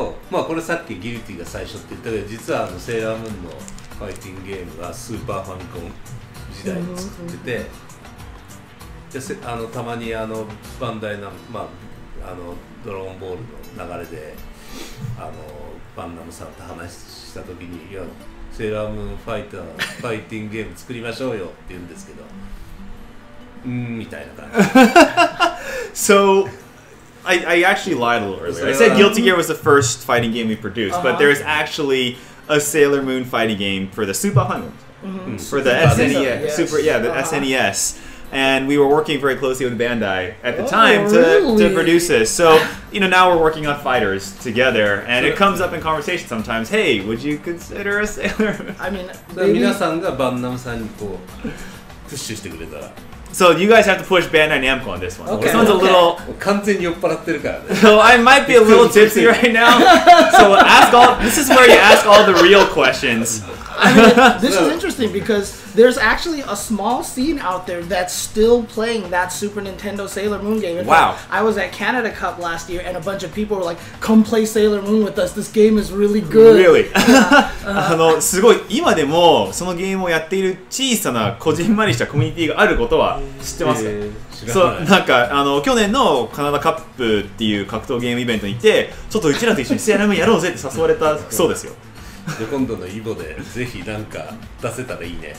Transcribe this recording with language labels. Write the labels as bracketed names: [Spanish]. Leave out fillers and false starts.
[Japanese] まあこれさっきギルティが最初って言ったけど、実はセーラームーンのファイティングゲームはスーパーファミコン時代に作ってて、でたまにバンダイの、まあ、ドラゴンボールの流れでバンナムさんと話した時に、いやセーラームーンファイティングゲーム作りましょうよって言うんですけど、みたいな感じ。 [English] So I actually lied a little earlier. I said Guilty Gear was the first fighting game we produced, but there's actually a Sailor Moon fighting game for the Super Famicom, for the SNES, the SNES. And we were working very closely with Bandai at the time to produce this. So, you know, now we're working on fighters together, and it comes up in conversation sometimes. Hey, would you consider a Sailor Moon? I mean, [Japanese] 皆さんがバンナムさんにこうプッシュしてくれたら。 [English] So you guys have to push Bandai Namco on this one. Okay, this one's a little. [Japanese] 完全に酔っ払ってるからね。 [English] So I might be a little tipsy right now. So this is where you ask all the real questions. I mean, this is interesting because there's actually a small scene out there that's still playing that Super Nintendo Sailor Moon game. In fact, I was at Canada Cup last year and a bunch of people were like, come play Sailor Moon with us. This game is really good. Really? [Japanese] すごい今でもそのゲームをやっている小さなこじんまりしたコミュニティがあることは知ってますか？そうなんか去年のカナダカップっていう格闘ゲームイベントに行ってちょっとうちらと一緒にセーラームーンやろうぜって誘われたそうですよ。で今度のイボでぜひなんか出せたらいいね。